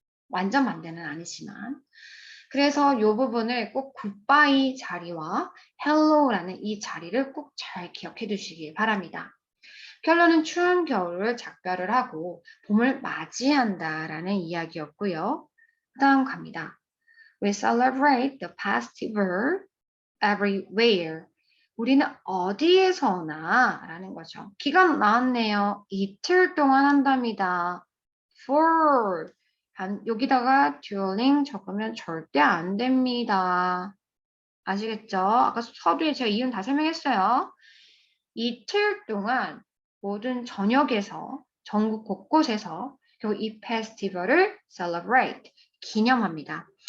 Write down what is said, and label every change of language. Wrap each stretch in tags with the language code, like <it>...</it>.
<ko>완전 반대는 아니지만. 그래서 이 부분을 꼭 goodbye 자리와 hello라는 이 자리를 꼭 잘 기억해 두시기 바랍니다. 결론은 추운 겨울을 작별을 하고 봄을 맞이한다라는 이야기였고요. 그 다음 갑니다.</ko> <en>We celebrate the festival everywhere.</en> <ko>우리는 어디에서나 라는 거죠. 기간 나왔네요. 이틀 동안 한답니다. For. 여기다가 during 적으면 절대 안 됩니다. 아시겠죠? 아까 서두에 제가 이유는 다 설명했어요. 이틀 동안 모든 전역에서 전국 곳곳에서 결국 이 페스티벌을 celebrate, 기념합니다.</ko>